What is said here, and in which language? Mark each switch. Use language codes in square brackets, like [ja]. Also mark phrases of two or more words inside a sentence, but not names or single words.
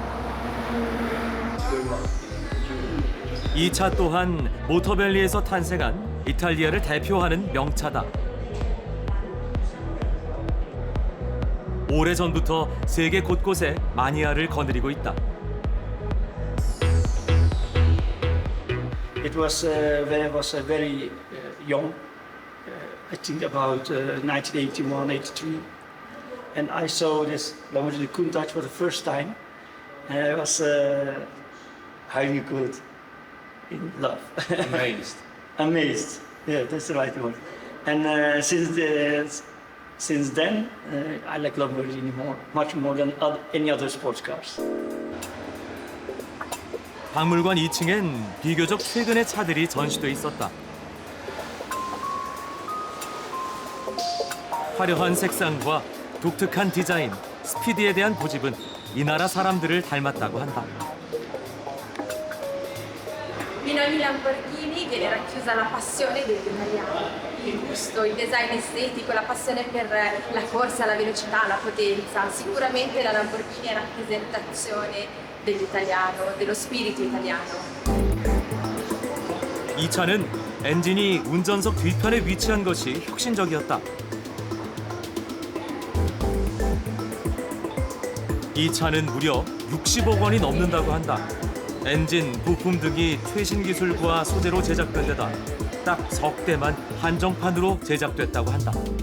[ko] 이 차 또한 모터밸리에서 탄생한 이탈리아를 대표하는 명차다. 오래전부터 세계 곳곳에 마니아를 거느리고 있다. [en] It was when I was very young, I think about 1981, 83, and I saw this Lamborghini Countach for the first time, and I was highly good in love. Amazed. Amazed, yeah, that's the right word. And since then, I like Lamborghini much more than any other sports cars. [ko] 박물관 2층엔 비교적 최근의 차들이 전시돼 있었다. 화려한 색상과 독특한 디자인, 스피드에 대한 고집은 이 나라 사람들을 닮았다고 한다. [it] In ogni Lamborghini viene racchiusa la passione degli italiani, il gusto, il design estetico, la passione per la corsa, la velocità, la potenza. Sicuramente la Lamborghini è rappresentazione dell'italiano, dello spirito italiano. [ko] 이 차는 엔진이 운전석 뒤편에 위치한 것이 혁신적이었다. 이 차는 무려 60억 원이 넘는다고 한다. 엔진, 부품 등이 최신 기술과 소재로 제작된 데다 딱 석 대만 한정판으로 제작됐다고 한다.